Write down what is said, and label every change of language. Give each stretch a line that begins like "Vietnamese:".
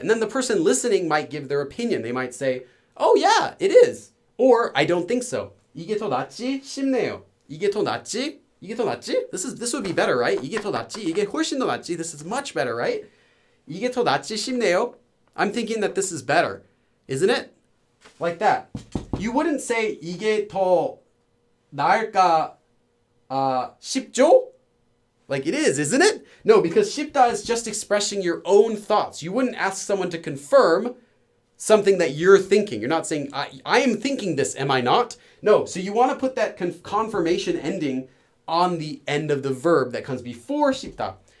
English: And then the person listening might give their opinion. They might say, oh yeah, it is. Or, I don't think so.
Korean: 이게 더 낫지 싶네요. 이게 더 낫지? 이게 더 낫지?
English: This would be better, right?
Korean: 이게 더 낫지? 이게 훨씬 더 낫지?
English: This is much better, right?
Korean: 이게 더 낫지 싶네요.
English: I'm thinking that this is better, isn't it? Like that. You wouldn't say
Korean: 이게 더 나을까 싶죠?
English: Like it is, isn't it? No, because 싶다 is just expressing your own thoughts. You wouldn't ask someone to confirm something that you're thinking. You're not saying, I am thinking this, am I not? No, so you want to put that confirmation ending on the end of the verb that comes before 싶다.